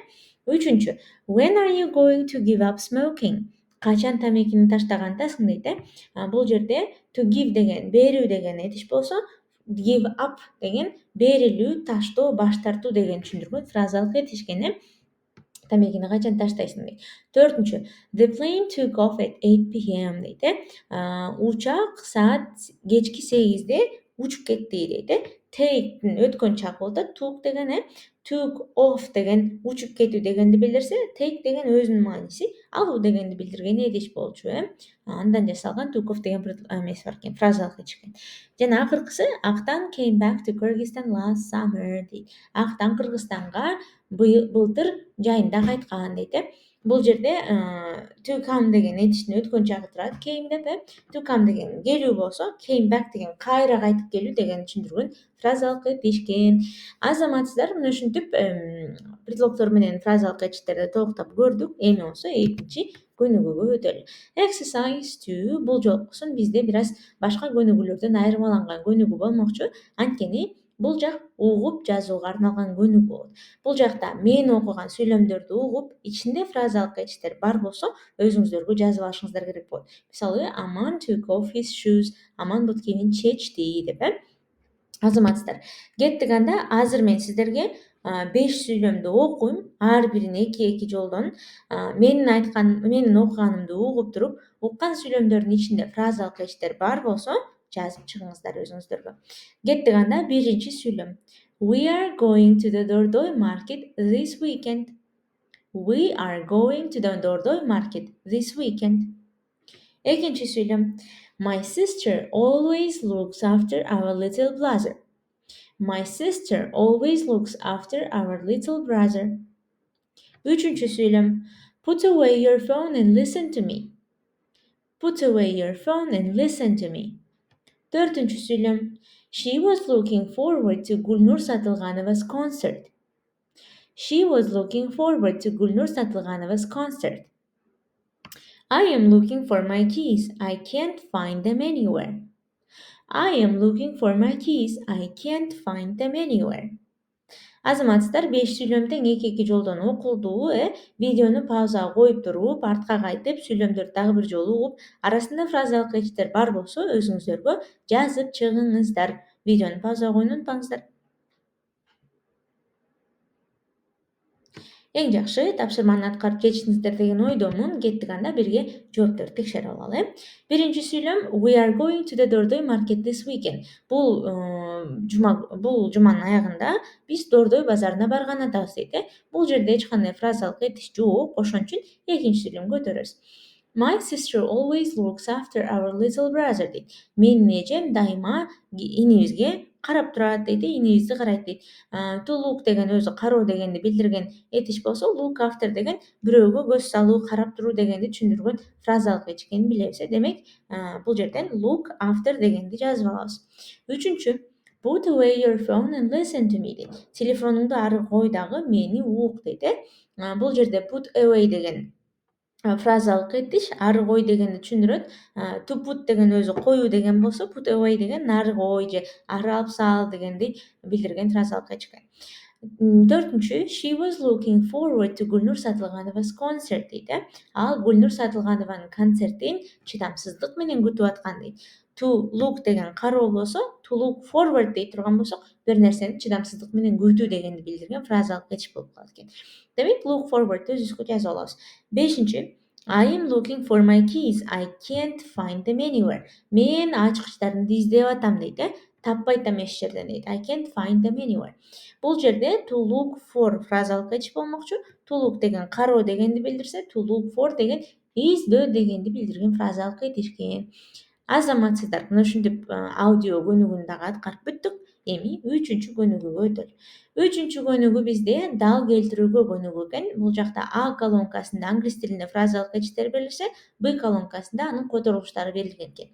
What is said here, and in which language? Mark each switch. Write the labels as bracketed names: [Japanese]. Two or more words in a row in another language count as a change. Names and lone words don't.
[English] Үчүнчү When are you going to give up smoking? [Kyrgyz] Качан тамекини таштагандасың дейт. Бул жерде [English] to give [Kyrgyz] деген берүү деген этиш болсо, [English] give up [Kyrgyz] деген берилүү, таштоо, баш тартуу деген түшүндүргөн фразалык этиш экен. Тамекини качан таштайсың дейт. [English] Төртүнчү The plane took off at 8 p.m. дейт. [Kyrgyz] Учак саат кечки 8де учуп кетти дейт. Take өткөн чак болуп атат. Took деген [English] took off [Kyrgyz] деген учуп кетүү дегенди билдирсе, take деген өзүнүн мааниси алуу дегенди билдирген этиш болчу. Андан жасалган [English] took off [Kyrgyz] деген эмеси бар экен, фразалык этиш экен. Жана акыркысы [English] Актан came back to Kyrgyzstan last summer дейт. [Kyrgyz] Актан Кыргызстанга былтыр жайында кайткан дейт. Бул жерде [English] to come [Kyrgyz] деген этиштин өткөн чагы турат. Came деп [English] to come [Kyrgyz] деген келүү болсо, [English] came back [Kyrgyz] деген кайра кайтып келүү деген түшүндүргөн фразалык этиш экен. Азаматсыздар, мына ушинтип предлогдор менен фразалык этиштерди толуктап көрдүк. Эми болсо экинчи көнүгүүгө өтөлү. Exercise 2 бул жолкусун бизде бир аз башка көнүгүүлөрдөн айырмаланган көнүгүү болмокчу. Анткени бул жак угуп жазууга арналган көнүгүү болот. Бул жакта мен окуган сүйлөмдөрдү угуп, ичинде фразалык этиштер бар болсо, өзүңүздөргө жазып алышыңыздар керек болот. Мисалы, [English] Aman took off his shoes. [Kyrgyz] Аман буткемин чечти деп. Азаматсыздар, кеттик анда азыр мен сиздерге 5 сүйлөмдү окуйм, ар бирин эки жолдон менин окуганымды угуп туруп, уккан сүйлөмдөрдүн ичинде фразалык эчтер бар болсо жазып чыгыңыздар өзүңүздөргө. Кеттик анда биринчи сүйлөм. [English] We are going to the Dordoy market this weekend. We are going to the Dordoy market this weekend. [Kyrgyz] Экинчи сүйлөм. [English] My sister always looks after our little brother. My sister always looks after our little brother. [Kyrgyz] Üçüncü сөйлөм. [English] Put away your phone and listen to me. Put away your phone and listen to me. [Kyrgyz] Dördüncü сөйлөм. [English] She was looking forward to Gulnur Satılganova's concert. She was looking forward to Gulnur Satılganova's concert. I am looking for my keys. I can't find them anywhere. I am looking for my keys. I can't find them anywhere. [Kyrgyz] Азаматсыздар 5 сүйлөм тең эки жолдон окулду. Видеону паузага коюп туруп, артка кайтып, сүйлөмдөрдү дагы бир жолу угуп, арасында фразалык эчтер бар болсо өзүңүздөргө жазып чыгыңыздар. Видеону паузага коюуну унутпаңыздар. Эң жакшы тапшырманы аткарып кетиңиздер деген ойдомун. Кеттик анда бирге жоопторду текшерип алалы. Биринчи сүйлөм. [English] We are going to the Dordoy market this weekend. [Kyrgyz] Бул жуманын аягында биз Дордой базарына барган атабыз дейт. Бул жерде эч кандай фразалык этиш жок. Ошон үчүн экинчи сүйлөмгө көтөрөбүз. [English] My sister always looks after our little brother дейт. [Kyrgyz] Менин эжем дайыма инибизге карап турат дейт, инибизди карайт дейт. [English] To look [Kyrgyz] деген өзү кароо дегенди билдирген этиш болсо, [English] look after [Kyrgyz] деген бирөөгө көз салуу, карап туруу дегенди түшүндүргөн фразалык эч экенин билебиз. Демек, бул жерден [English] look after [Kyrgyz] дегенди жазып алабыз. Үчүнчү. [English] Put away your phone and listen to me дейт. [Kyrgyz] Телефонуңду ары кой дагы мени ук дейт. Бул жерде [English] put away [Kyrgyz] деген фразалык этиш ары кой дегенди түшүндүрөт. [English] To put [Kyrgyz] деген өзү коюу деген болсо, [English] put away [Kyrgyz] деген нары кой же ары алып сал дегенди билдирген фразалык этиш экен. Төртүнчү. [English] She was looking forward to Gulnur Satılganova's concert дейт. [Kyrgyz] Ал Гүлнур Сатылганованын концертин чыдамсыздык менен күтүп аткан дейт. [English] To look [Kyrgyz] деген кароо болсо, [English] to look forward [Kyrgyz] дей турган болсок, бир нерсени чыдамсыздык менен күтүү дегенди билдирген фразалык этиш болуп калат экен. Демек, [English] look forward [Kyrgyz] өзүбүзгө жазып алабыз. Бешинчи. [English] I am looking for my keys. I can't find them anywhere. [Kyrgyz] Мен ачкычтарымды издеп атам дейт. Таппай атам эч жерден дейт. [English] I can't find them anywhere. [Kyrgyz] Бул жерде [English] to look for [Kyrgyz] фразалык этиш болмокчу. [English] To look [Kyrgyz] деген кароо дегенди билдирсе, [English] to look for [Kyrgyz] деген издөө дегенди билдирген фразалык этиш экен. Азаматсыздар, мына ушинтип аудио көнүгүүнү дагы аткарып бүттүк. Эми үчүнчү көнүгүүгө өтөлү. Үчүнчү көнүгүү бизде дал келтирүүгө көнүгүү экен. Бул жакта А колонкасында англис тилинде фразалык этиштер берилсе, Б колонкасында анын которулуштары берилген экен.